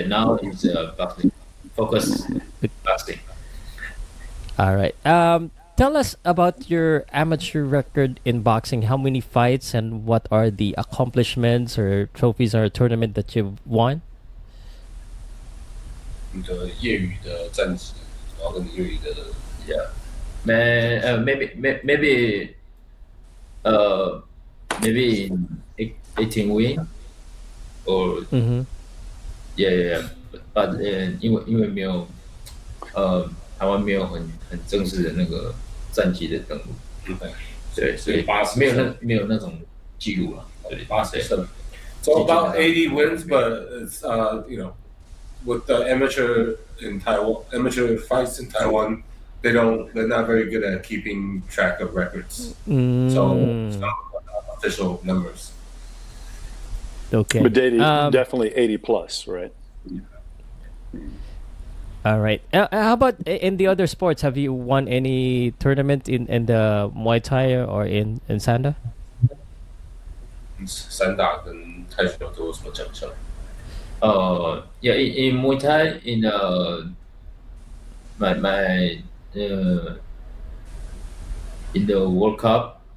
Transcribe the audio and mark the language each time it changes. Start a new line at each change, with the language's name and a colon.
English: Yeah, now it's boxing. Focus boxing. All right. Tell us about your amateur record in boxing. How many fights and what are the accomplishments or trophies or tournament that you've won?
Chinese: 你的业余的战绩，然后跟你业余的
English: Yeah. Maybe maybe in 18 win or yeah. But
Chinese: 因为没有台湾没有很正式的那个战绩的登录，对，所以没有那种记录了，对 80%。
English: So about 80 wins, but it's with the amateur fights in Taiwan, they're not very good at keeping track of records. So it's not official numbers. Okay. But definitely 80 plus, right? All right. How about in the other sports? Have you won any tournament in the Muay Thai or in Sanda?
Chinese: 散打跟泰拳都有什么奖项？
English: Yeah, in Muay Thai, in my in the World Cup,